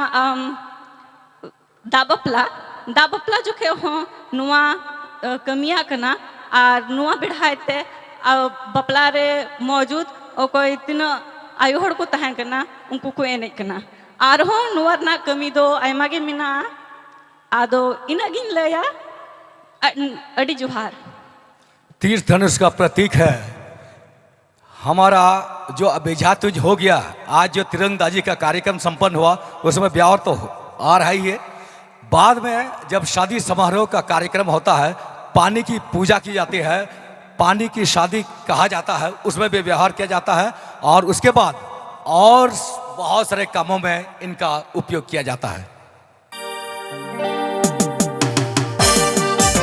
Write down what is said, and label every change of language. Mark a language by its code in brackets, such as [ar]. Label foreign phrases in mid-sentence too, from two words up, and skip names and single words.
[sat] दाबपला जो के हो नुआ कमिया कना और नुआ बिढ़ाते बपला रे मौजूद ओकोय तीना आयु हड़ को तहां कना उनको को एने कना और हो नुआ ना कमी दो आयमा गे मिना आदो इनागिन लया अडी जोहार। [hi] तीर्थ धनुष का प्रतीक है हमारा जो अभिजातुज हो गया। आज जो तिरंदाजी का कार्यक्रम संपन्न हुआ उसमें ब्यावर तो आ रहा ही है। बाद में जब शादी समारोह का कार्यक्रम होता है पानी की पूजा की जाती है, पानी की शादी कहा जाता है, उसमें भी व्यवहार किया जाता है और उसके बाद और बहुत सारे कामों में इनका उपयोग किया जाता है।